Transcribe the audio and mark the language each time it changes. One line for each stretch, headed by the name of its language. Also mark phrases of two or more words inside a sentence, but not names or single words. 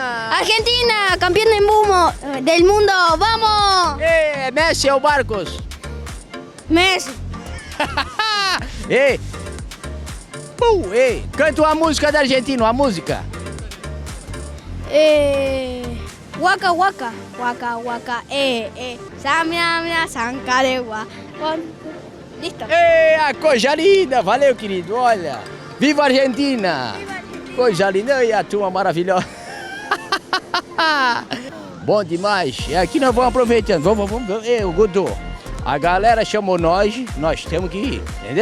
Spanish: Argentina, campeão del mundo.
Portuguese: Vamos. É Messi ou Barcos? Messi. Ei, canta uma música da Argentina, uma música. Waka waka, waka waka, samia, sancarewa. Listo. A coisa linda, valeu, querido, olha. Viva a Argentina! Coisa linda, e a turma maravilhosa. Bom demais. E aqui nós vamos aproveitando. Vamos. Ei, Guto, a galera chamou nós temos que ir, entendeu?